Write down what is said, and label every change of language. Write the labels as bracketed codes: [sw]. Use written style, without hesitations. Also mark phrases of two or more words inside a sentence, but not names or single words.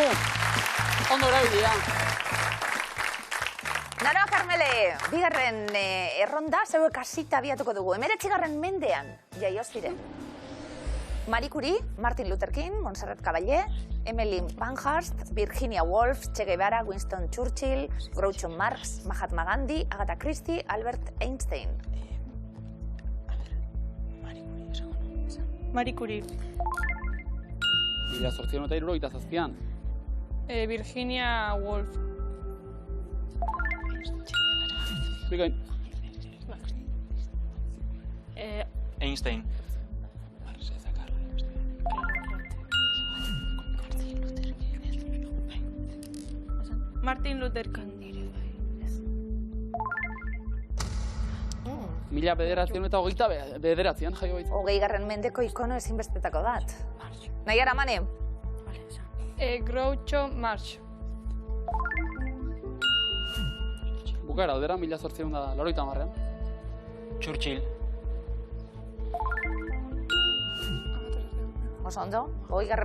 [eu] Ondo erabilia. Naroa Karmele, bigarren erronda, zeuek hasita abiatuko dugu. 19. mendean jaio ziren. Marie Curie, Martin Luther King, Montserrat Caballé, Emmeline Pankhurst, Virginia Woolf, Che Guevara, Winston Churchill, Groucho Marx, Mahatma Gandhi, Agatha Christie, Albert Einstein. Marie Curie. 1877an. Virginia Woolf. Bikain. Einstein. Martin Luther King. 1929an jaio baitzen. 20. mendeko ikono ezinbestetako bat. Naiara, Mane? Groucho Marx. Bukaera aldera, 1880an. Churchill. Oso ondo, 20.